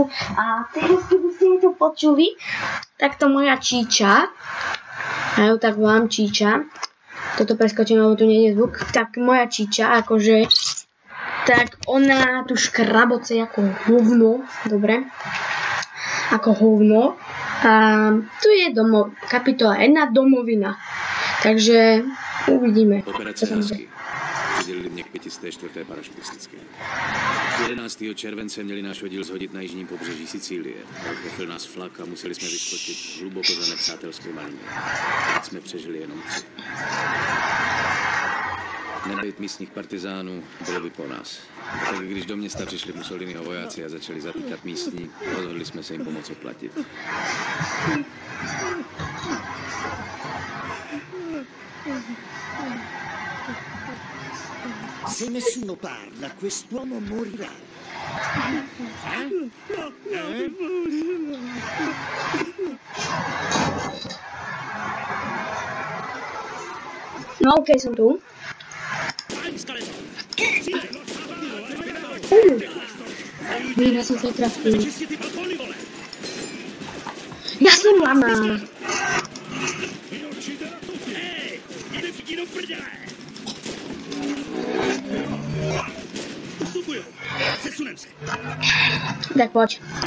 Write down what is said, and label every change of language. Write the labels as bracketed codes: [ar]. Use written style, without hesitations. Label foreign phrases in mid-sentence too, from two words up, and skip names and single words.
[sk] A teraz, keby ste mi to počuli, tak to moja Číča, ja ju tak volám Číča, toto preskočím, lebo tu nie je zvuk, tak moja Číča, akože, tak ona tu škraboce ako hovno, dobre, ako hovno. A tu je kapitola 1, domovina, takže uvidíme. [cs] Přidělili mě k 504. parašutistické. 11. července měli náš oddíl zhodit na jižním pobřeží Sicílie. Trefil nás flak a museli jsme vyskočit hluboko za nepřátelské linie. Teď jsme přežili jenom 3. Nebejt místních partizánů, bylo by po nás. A tak když do města přišli Mussoliniho vojáci a začali zatýkat místní, rozhodli jsme se jim pomoct oplatit. [it] Se nessuno parla, quest'uomo morirà. [sk] No okej, som tu. Ja som sa trafil. Ja som lama. Tak poď.